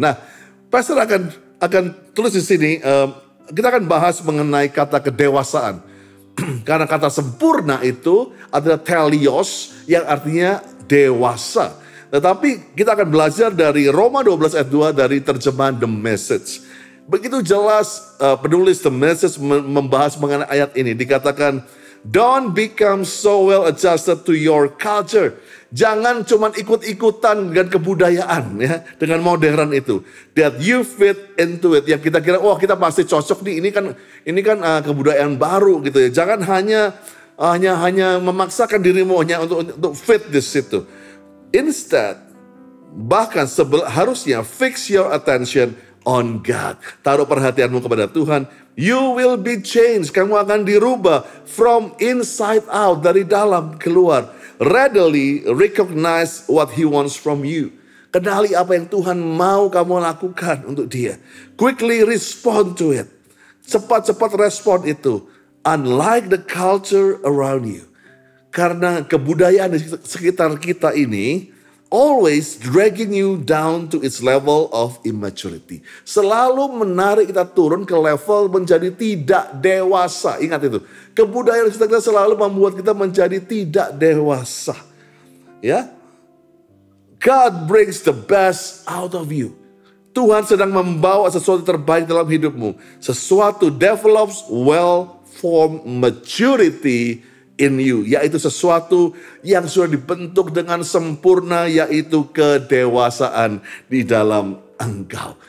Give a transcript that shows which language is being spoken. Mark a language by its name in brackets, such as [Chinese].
[Indonesian] Nah, Pastor akan tulis di sini, kita akan bahas mengenai kata kedewasaan. Karena kata sempurna itu adalah telios yang artinya dewasa. Tetapi kita akan belajar dari Roma 12 ayat 2 dari terjemahan The Message. Begitu jelas penulis The Message membahas mengenai ayat ini. Dikatakan, [English] don't become so well adjusted to your culture. [Indonesian] Jangan cuma ikut-ikutan dengan kebudayaan, ya, dengan modern itu. [English] That you fit into it. [Indonesian] Yang kita kira, wah kita pasti cocok nih. Ini kan kebudayaan baru gitu ya. Jangan hanya memaksakan dirimu hanya untuk fit di situ. [English] Instead, [Indonesian] bahkan harusnya [English] fix your attention on God. [Indonesian] Taruh perhatianmu kepada Tuhan. [English] You will be changed. [Indonesian] Kamu akan dirubah [English] from inside out, [Indonesian] dari dalam keluar. [English] Readily recognize what He wants from you. [Indonesian] Kenali apa yang Tuhan mau kamu lakukan untuk Dia. [English] Quickly respond to it. [Indonesian] Cepat-cepat respon itu. [English] Unlike the culture around you. [Indonesian] Karena kebudayaan di sekitar kita ini [English] always dragging you down to its level of immaturity. [Indonesian] Selalu menarik kita turun ke level menjadi tidak dewasa. Ingat itu. Kebudayaan kita selalu membuat kita menjadi tidak dewasa. Ya. [English] God brings the best out of you. [Indonesian] Tuhan sedang membawa sesuatu terbaik dalam hidupmu. Sesuatu [English] develops well-formed maturity in you, [Indonesian] yaitu sesuatu yang sudah dibentuk dengan sempurna, yaitu kedewasaan di dalam engkau.